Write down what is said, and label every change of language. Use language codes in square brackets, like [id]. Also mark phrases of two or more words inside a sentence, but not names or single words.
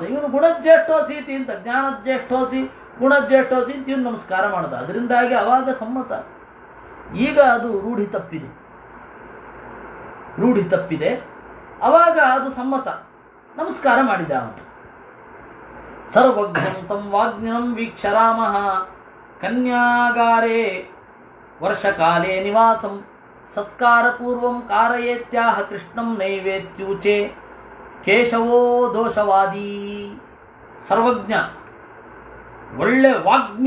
[kn] ಇವನು ಗುಣಜ್ಯೇಷ್ಠೋಸೀತಿ ಅಂತ, [sa] ಜ್ಞಾನಜ್ಯೇಷ್ಠೋಸಿ ಗುಣಜ್ಯೇಷ್ಠೋಸಿ [kn] ಅಂತ ಇವನು ನಮಸ್ಕಾರ ಮಾಡಿದ. ಅದರಿಂದಾಗಿ ಅವಾಗ ಸಮ್ಮತ. ಈಗ ಅದು ರೂಢಿ ತಪ್ಪಿದೆ. ಅವಾಗ ಅದು ಸಮ್ಮತ. ನಮಸ್ಕಾರ ಮಾಡಿದ ಅವನು. [sa] ಸರ್ವಜ್ಞಂ ತಂ ವಾಗ್ನಿನಂ ವೀಕ್ಷ ರಾಮಃ ಕನ್ಯಾಗಾರೇ ವರ್ಷಕಾಲೇ ನಿವಾಸಂ ಸತ್ಕಾರ ಪೂರ್ವಂ ಕಾರಯೇತ್ಯಾಹ ಕೃಷ್ಣಂ ನೈವೇತ್ಯೂಚೆ ಕೇಶವೋ ದೋಷವಾದಿ. [kn] ಸರ್ವಜ್ಞ, ಒಳ್ಳೆ ವಾಗ್ಮಿ.